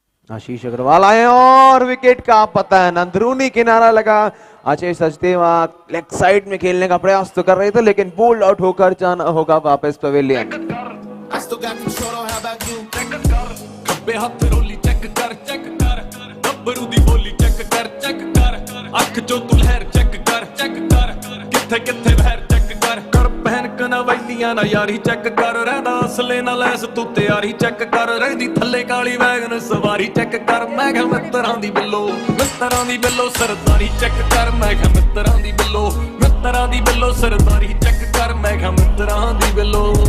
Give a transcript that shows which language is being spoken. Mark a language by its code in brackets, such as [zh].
[hi] आशीष अग्रवाल आए और विकेट का पता है अंदरूनी किनारा लगा। अजय सचदेवा लेग साइड में खेलने का प्रयास तो कर रहे थे लेकिन बोल्ड आउट होकर जाना होगा वापस pavilion. [en] I still got control, how about you? [pa] ਖੱਬੇ ਹੱਥ ਰੋਲੀ ਚੈੱਕ ਕਰ ਗੱਭਰੂ ਦੀ ਬੋਲੀ ਚੈੱਕ ਕਰ ਅੱਖ ਚੋਂ ਤੂੰ ਲਹਿਰ ਚੈੱਕ ਕਰ ਕਿੱਥੇ ਕਿੱਥੇ ਵਹਿਰ ਚੈੱਕ ਕਰ ਪਹਿਨ ਕਨਵੈਲੀਆਂ ਨਾ ਯਾਰੀ ਚੈੱਕ ਕਰ ਰਹਿੰਦਾ ਅਸਲੇ ਨਾਲ ਲੈਸ ਤੂੰ ਤਿਆਰੀ ਚੈੱਕ ਕਰ ਰਹਿੰਦੀ ਥੱਲੇ ਕਾਲੀ ਵੈਗਨ ਸਵਾਰੀ ਚੈੱਕ ਕਰ ਮੈਂ ਕਿਹਾ ਮਿੱਤਰਾਂ ਦੀ ਬਿੱਲੋ ਸਰਦਾਰੀ ਚੈੱਕ ਕਰ ਮੈਂ ਕਿਹਾ ਮਿੱਤਰਾਂ ਦੀ ਬਿੱਲੋ ਸਰਦਾਰੀ ਚੈੱਕ ਕਰ ਮੈਂ ਕਿਹਾ ਮਿੱਤਰਾਂ ਦੀ ਬਿੱਲੋ